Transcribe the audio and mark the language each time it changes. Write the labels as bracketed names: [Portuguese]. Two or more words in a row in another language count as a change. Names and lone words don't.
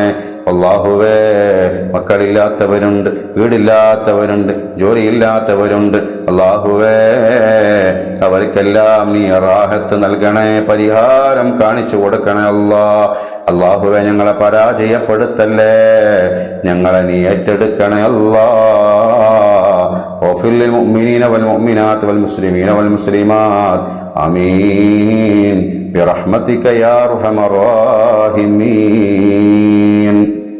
[Malayalam] അല്ലാഹുവേ, മക്കളില്ലാത്തവരുണ്ട്, വീടില്ലാത്തവരുണ്ട്, ജോലിയില്ലാത്തവരുണ്ട്. അല്ലാഹുവേ, അവർക്കെല്ലാം നീ റാഹത്ത് നൽകണേ, പരിഹാരം കാണിച്ചു കൊടുക്കണേ അല്ലാഹ്. അല്ലാഹുവേ, ഞങ്ങളെ പരാജയപ്പെടുത്തല്ലേ, ഞങ്ങളെ നീ ഏറ്റെടുക്കണേ അല്ലാഹ്. [Arabic] واغفر للمؤمنين والمؤمنات والمسلمين والمسلمات آمين برحمتك يا أرحم الراحمين.